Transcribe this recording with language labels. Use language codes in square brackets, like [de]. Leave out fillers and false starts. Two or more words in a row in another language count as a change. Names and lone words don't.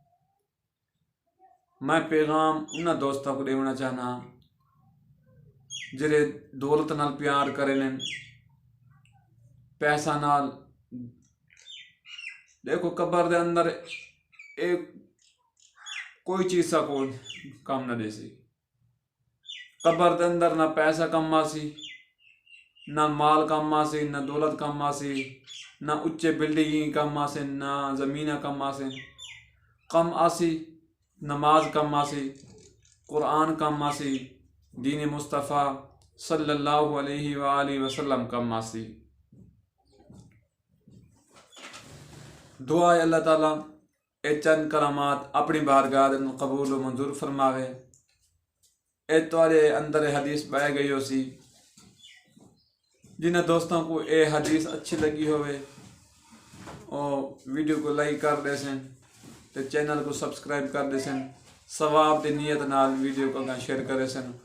[pa] میں پیغام انہاں دوستاں کو دینا چاہنا جڑے دولت نال پیار کرے لیں، پیسہ نال۔ دیکھو قبر دے اندر ایک کوئی چیز سا کو کام نہ دے سی۔ قبر دے اندر نہ پیسہ کم آسی، نہ مال کم آسی، نہ دولت کم آسی، نہ اچے بلڈنگ کم آسی، نہ زمینہ کم آسی۔ کم آسی نماز کم آسی، قرآن کم آسی، دین مصطفیٰ [ar] صلی اللہ علیہ وآلہ وسلم [pa] کم آسی۔ دعا ہے اللہ تعالیٰ اے چند کرامات اپنی بارگاہ دے قبول و منظور فرماوے۔ اے تواڈے اندر حدیث بہ گئی ہو سی، جنہاں دوستوں کو اے حدیث اچھی لگی ہوئے اور ویڈیو کو لائک کر دے سن تے چینل کو سبسکرائب کر دے سن، ثواب دی نیت نال ویڈیو کو شیئر کرے سن۔